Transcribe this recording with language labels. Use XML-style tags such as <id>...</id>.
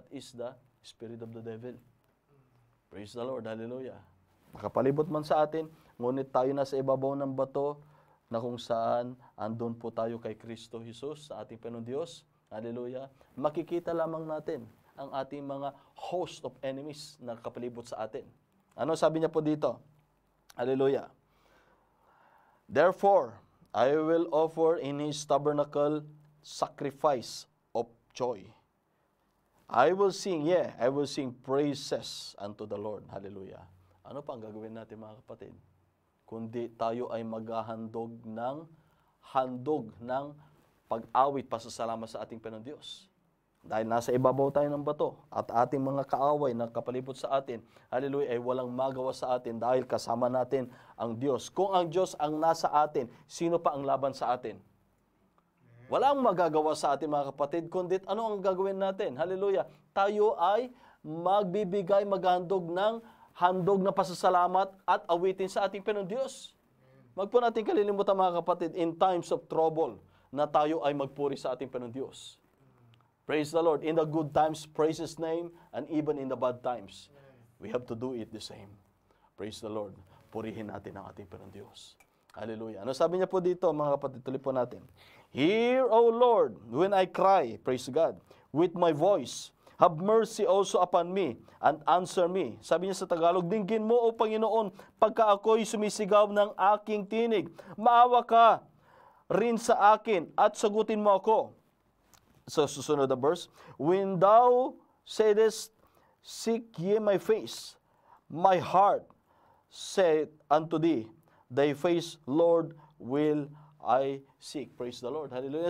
<en>That is the spirit of the devil. Praise the Lord, hallelujah.</en> <tl>Nakapalibot man sa atin, ngunit tayo nasa ibabaw ng bato na kung saan andun po tayo kay Kristo Jesus, sa ating Panginoon Diyos. Hallelujah. Makikita lamang natin ang ating mga</tl> <en>host of enemies</en> <tl>na nakapalibot sa atin. Ano sabi niya po dito? Hallelujah.</tl> <en>Therefore, I will offer in His tabernacle sacrifice of joy. I will sing praises unto the Lord. Hallelujah.</en> <tl>Ano pa ang gagawin natin mga kapatid? Kundi tayo ay maghahandog ng pag-awit, pasasalamat sa ating Panginoon Diyos. Dahil nasa ibabaw tayo ng bato at ating mga kaaway na kapalibot sa atin, hallelujah, ay walang magawa sa atin dahil kasama natin ang Diyos. Kung ang Diyos ang nasa atin, sino pa ang laban sa atin? Walang magagawa sa atin mga kapatid, kundi ano ang gagawin natin? Hallelujah. Tayo ay maghandog ng handog na pasasalamat at awitin sa ating Panginoon Diyos. Wag po natin kalilimutan mga kapatid,</tl> <en>in times of trouble,</en> <tl>na tayo ay magpuri sa ating Panginoon Diyos.</tl> <en>Praise the Lord. In the good times, praise His name, and even in the bad times, we have to do it the same. Praise the Lord.</en> <tl>Purihin natin ang ating Panginoon Diyos. Hallelujah. Ano sabi niya po dito, mga kapatid? Tuloy po natin.</tl> <en>Hear, O Lord, when I cry, praise God, with my voice. Have mercy also upon me, and answer me.</en> <tl>Sabi niya sa Tagalog, dinggin mo, O Panginoon, pagka ako'y sumisigaw ng aking tinig. Maawa ka rin sa akin, at sagutin mo ako. So, susunod na verse,</tl> <en>when thou saidest, seek ye my face, my heart said unto thee, thy face, Lord, will I seek. Praise the Lord. Hallelujah.</en>